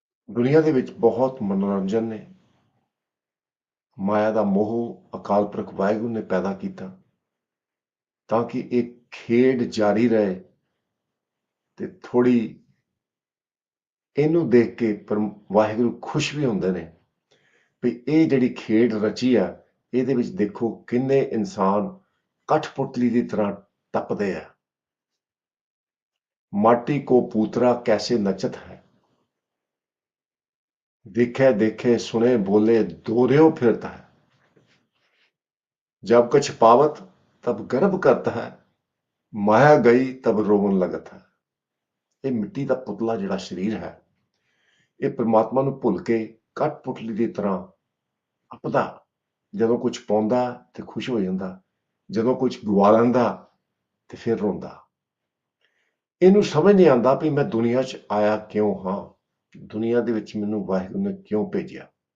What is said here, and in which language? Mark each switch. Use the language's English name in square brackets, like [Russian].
[Punjabi] ਦੁਨੀਆ ਦੇ ਵਿੱਚ ਬਹੁਤ ਮਨੋਰੰਜਨ ਨੇ। ਮਾਇਆ ਦਾ ਮੋਹ ਅਕਾਲ ਪੁਰਖ ਵਾਹਿਗੁਰੂ ਨੇ ਪੈਦਾ ਕੀਤਾ ਤਾਂ ਕਿ ਇਹ ਖੇਡ ਜਾਰੀ ਰਹੇ ਤੇ ਥੋੜੀ ਇਹਨੂੰ ਦੇਖ ਕੇ ਵਾਹਿਗੁਰੂ ਖੁਸ਼ ਵੀ ਹੁੰਦੇ ਨੇ ਵੀ ਇਹ ਜਿਹੜੀ ਖੇਡ ਰਚੀ ਆ, ਇਹਦੇ ਵਿੱਚ ਦੇਖੋ ਕਿੰਨੇ ਇਨਸਾਨ ਕਠਪੁਤਲੀ ਦੀ ਤਰ੍ਹਾਂ ਟੱਪਦੇ ਆ। [Hindi] ਮਾਟੀ ਕੋ ਪੂਤਰਾ ਕੈਸੇ ਨਚਤ ਹੈ, देखे देखे सुने बोले दोहऱ्यो फिरता है। जब कुछ पावत तब गर्व करता है, माया गई तब रोवन लगता है। [Punjabi] ਇਹ ਮਿੱਟੀ ਦਾ ਪੁਤਲਾ ਜਿਹੜਾ ਸਰੀਰ ਹੈ, ਇਹ ਪ੍ਰਮਾਤਮਾ ਨੂੰ ਭੁੱਲ ਕੇ ਕਠਪੁਤਲੀ ਦੀ ਤਰ੍ਹਾਂ ਅੱਪਦਾ। ਜਦੋਂ ਕੁਝ ਪਾਉਂਦਾ ਤੇ ਖੁਸ਼ ਹੋ ਜਾਂਦਾ, ਜਦੋਂ ਕੁਝ ਗਵਾ ਲੈਂਦਾ ਤੇ ਫਿਰ ਰੋਂਦਾ। ਇਹਨੂੰ ਸਮਝ ਨਹੀਂ ਆਉਂਦਾ ਵੀ ਮੈਂ ਦੁਨੀਆ 'ਚ ਆਇਆ ਕਿਉਂ ਹਾਂ, ਦੁਨੀਆ ਦੇ ਵਿੱਚ ਮੈਨੂੰ ਵਾਹਿਗੁਰੂ ਨੇ ਕਿਉਂ ਭੇਜਿਆ।